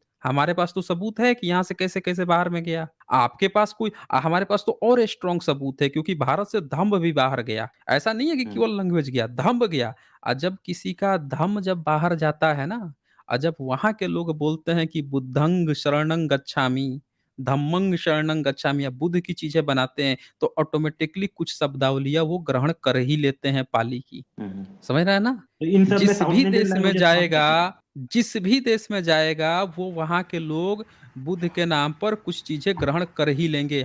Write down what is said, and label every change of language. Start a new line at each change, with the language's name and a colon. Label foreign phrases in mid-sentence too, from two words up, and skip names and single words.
Hindi: हमारे पास तो सबूत है कि यहाँ से कैसे कैसे बाहर में गया। आपके पास कोई, हमारे पास तो और स्ट्रॉन्ग सबूत है, क्योंकि भारत से धम्ब भी बाहर गया। ऐसा नहीं है कि हम्म, केवल लैंग्वेज गया, धम्ब गया। और जब किसी का धम्म जब बाहर जाता है ना, और जब वहाँ के लोग बोलते हैं कि
Pali: बुद्धंग शरणं गच्छामि, धम्मंग शरणं गच्छामि
Hindi: या बुद्ध की चीज़ें बनाते हैं, तो ऑटोमैटिकली कुछ शब्दावलियाँ वो ग्रहण कर ही लेते हैं पाली की। हम्म। समझ रहे हैं ना? तो इन सब में जिस साउथ भी इंडियन देश में लैंग्वेजेस कहाँ से जाएगा आती है? जिस भी देश में जाएगा, वो वहाँ के लोग बुद्ध के नाम पर कुछ चीज़ें ग्रहण कर ही लेंगे।